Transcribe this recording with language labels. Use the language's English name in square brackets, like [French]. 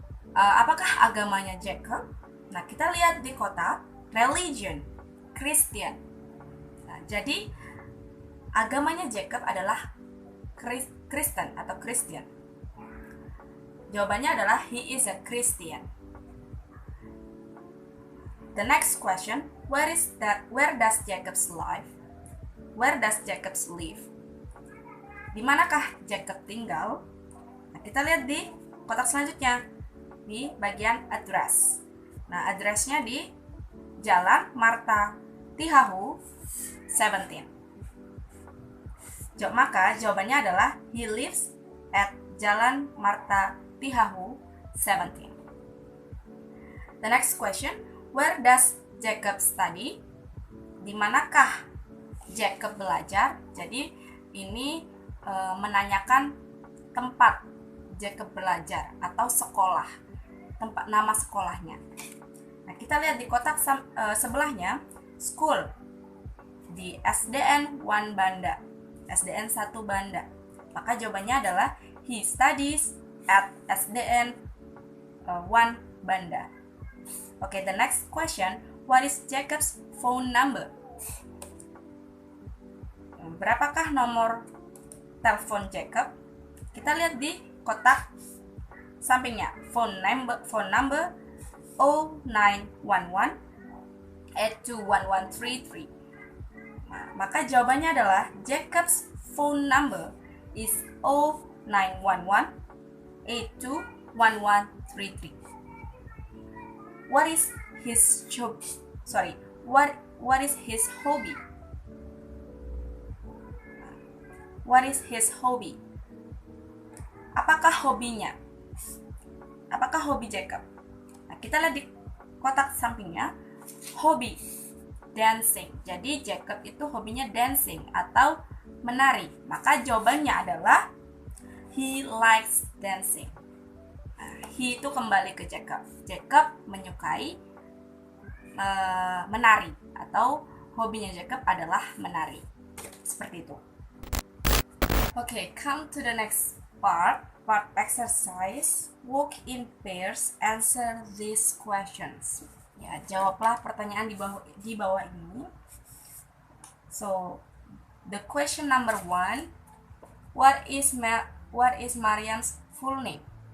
[Indonesian] Apakah agamanya Jacob? Nah, kita lihat di kotak. [English] Religion, Christian. [Indonesian] Nah, jadi agamanya Jacob adalah Kristen atau Christian. Jawabannya adalah [English] he is a Christian. The next question, where does Jacob live? Where does Jacob live? [Indonesian] Di manakah Jacob tinggal? Nah, kita lihat di kotak selanjutnya di bagian address. Nah, addressnya di Jalan Marta Tihahu 17. Maka jawabannya adalah [English] he lives at Jalan Marta Tihahu 17. The next question, where does Jacob study? [Indonesian] Di manakah Jacob belajar? Jadi ini menanyakan tempat Jacob belajar atau sekolah, tempat nama sekolahnya. Nah, kita lihat di kotak sebelahnya, school di SDN 1 Banda, SDN 1 Banda. Maka jawabannya adalah he studies at SDN 1 Banda. [English] Okay, the next question, what is Jacob's phone number? [Indonesian] Berapakah nomor telepon Jacob? Kita lihat di kotak sampingnya, phone number 0911 821133. Nah, maka jawabannya adalah [English] Jacob's phone number is 0911 821133. What is his what is his hobby? What is his hobby? [Indonesian] Apakah hobinya? Apakah hobi Jacob? Nah, kita lihat di kotak sampingnya, hobi dancing. Jadi Jacob itu hobinya dancing atau menari. Maka jawabannya adalah [English] he likes dancing. [Indonesian] Nah, he itu kembali ke Jacob. Jacob menyukai menari atau hobinya Jacob adalah menari. Seperti itu. [English] Okay, come to the next part exercise. Walk in pairs, answer these questions. [Indonesian] Ya, jawablah pertanyaan di bawah ini. [English] So, the question number 1, what is Maryam's full name?